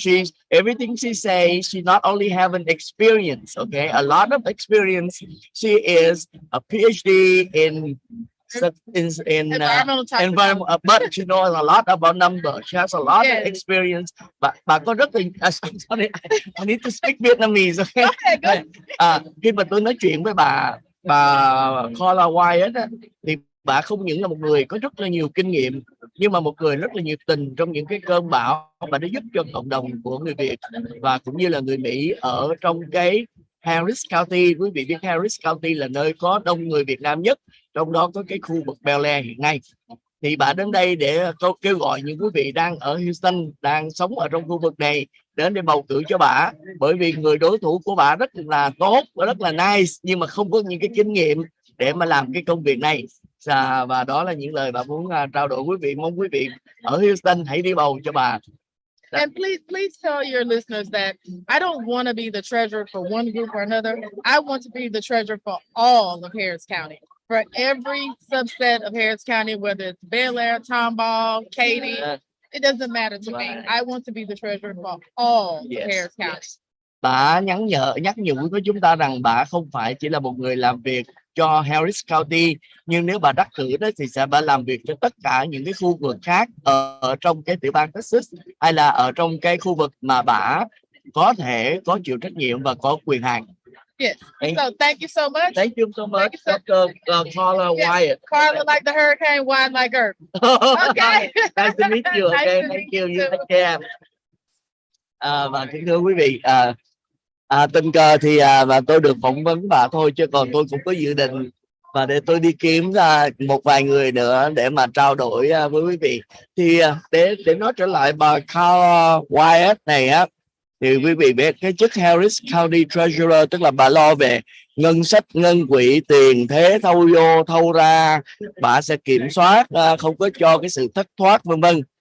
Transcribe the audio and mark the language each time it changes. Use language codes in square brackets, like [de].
[en] She's everything she says. She not only have an experience, okay, a lot of experience. She is a PhD in environment, but she knows a lot about numbers. She has a lot of experience. [vi] Bà có rất là [en] sorry, I need to speak Vietnamese. Okay. [vi] Khi mà tôi nói chuyện với bà Carla Wyatt thì bà không những là một người có rất là nhiều kinh nghiệm, nhưng mà một người rất là nhiệt tình trong những cái cơn bão. Bà đã giúp cho cộng đồng của người Việt và cũng như là người Mỹ ở trong cái Harris County. Quý vị biết Harris County là nơi có đông người Việt Nam nhất, trong đó có cái khu vực Bel Air hiện nay. Thì bà đến đây để kêu gọi những quý vị đang ở Houston, đang sống ở trong khu vực này đến để bầu cử cho bà, bởi vì người đối thủ của bà rất là tốt, rất là nice, nhưng mà không có những cái kinh nghiệm để mà làm cái công việc này. Và đó là những lời bà muốn trao đổi quý vị. Mong quý vị ở Houston hãy đi bầu cho bà. [en] And please tell your listeners that I don't want to be the treasurer for one group or another. I want to be the treasurer for all of Harris County, for every subset of Harris County, whether it's Bel Air, Tomball, Katy. It doesn't matter to me. I want to be the treasurer for all of Harris County. [vi] Bà nhắc nhở với chúng ta rằng bà không phải chỉ là một người làm việc cho Harris County, nhưng nếu bà đắc cử đó thì bà làm việc cho tất cả những cái khu vực khác ở trong cái tiểu bang Texas, hay là ở trong cái khu vực mà bà có thể có chịu trách nhiệm và có quyền hạn. [en] Yes. So thank you so much. Thank you so much, Dr. Carla Wyatt. Carla like the hurricane, Wyatt like Earth. Okay. Nice to meet you. Okay, thank you. You take care. [vi] Và kính thưa quý vị, tình cờ thì mà tôi được phỏng vấn bà thôi, chứ còn tôi cũng có dự định và để tôi đi kiếm ra một vài người nữa để mà trao đổi với quý vị. Thì để nói trở lại bà Carla Wyatt này á, thì quý vị biết cái chức Harris County Treasurer tức là bà lo về ngân sách, ngân quỹ, tiền thế thâu vô thâu ra, bà sẽ kiểm soát không có cho cái sự thất thoát vân vân.